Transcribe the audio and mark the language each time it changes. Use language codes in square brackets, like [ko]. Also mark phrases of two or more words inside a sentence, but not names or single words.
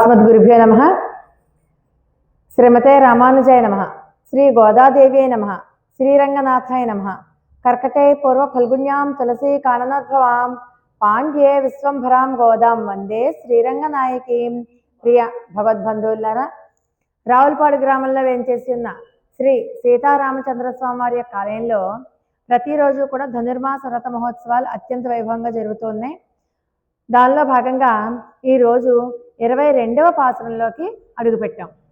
[sa] अस्मद्गुरुभ्यो नमः। श्रीमते रामानुजाय नमः। श्री गोदादेव्यै नमः। श्रीरंगनाथाय नमः। कर्कटे पूर्व फल्गुण्यां तुलसी काननोद्भवां पांड्ये विश्वंभरां गोदां वंदे శ్రీరంగనాయకీం। [te] ప్రియ భగవద్బంధువులారా, రావులపాడు గ్రామంలో వేంచేసి ఉన్న శ్రీ సీతారామచంద్ర స్వామి వారి యొక్క ఆలయంలో ప్రతిరోజు కూడా ధనుర్మాస వ్రత మహోత్సవాలు అత్యంత వైభవంగా జరుగుతున్నాయి. దానిలో భాగంగా ఈరోజు 22వ పాసురంలోకి అడుగుపెట్టాం.